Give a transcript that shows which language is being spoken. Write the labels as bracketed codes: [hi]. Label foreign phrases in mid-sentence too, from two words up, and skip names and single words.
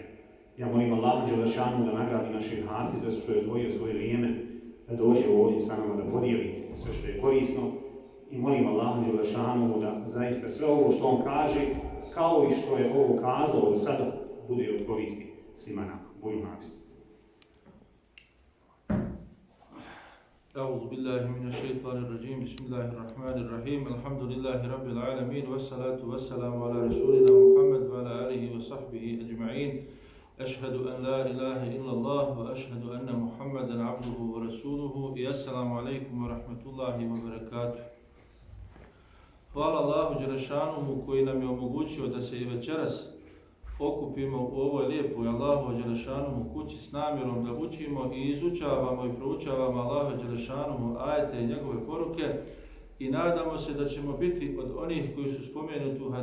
[bs] Ja molim Allah Đelešanuhu da nagradi naših Hafiza što je odvojio svoje vrijeme da dođe ovdje sa nama da podijeli sve što je korisno. I molim Allaha Đelešanuhu da zaista sve ovo što on kaže, kao i što je ovo kazao do sada, bude od koristi svima nama. Budu Hafiz. [ar] أعوذ بالله من الشيطان الرجيم بسم الله الرحمن الرحيم الحمد لله رب العالمين والصلاة والسلام على رسولنا محمد وعلى آله وصحبه أجمعين أشهد أن لا إله إلا الله وأشهد أن محمدا عبده ورسوله السلام عليكم ورحمة الله وبركاته. [bs] Hvala Allahu Đelešanuhu koji nam je omogućio da se i večeras okupimo u ovoj lijepoj Allahu Đelešanuhu kući s namjerom da učimo i izučavamo i proučavamo Allahu Đelešanuhu ajete i njegove poruke i nadamo se da ćemo biti od onih koji su spomenuti u